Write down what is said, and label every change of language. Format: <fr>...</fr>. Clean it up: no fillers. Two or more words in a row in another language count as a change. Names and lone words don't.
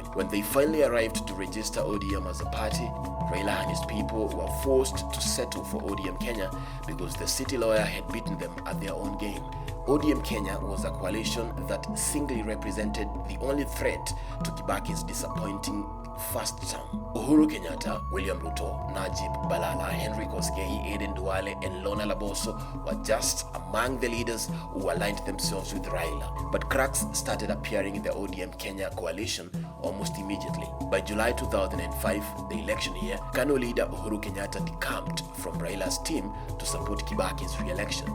<en>When they finally arrived to register ODM as a party, Raila and his people were forced to settle for ODM Kenya because the city lawyer had beaten them at their own game. ODM Kenya was a coalition that singly represented the only threat to Kibaki's disappointing first term. Uhuru Kenyatta, William Ruto, Najib Balala, Henry Koskei, Aden Duale, and Lona Laboso were just among the leaders who aligned themselves with Raila. But cracks started appearing in the ODM Kenya coalition almost immediately. By July 2005, the election year, Kano leader Uhuru Kenyatta decamped from Raila's team to support Kibaki's re-election.</en>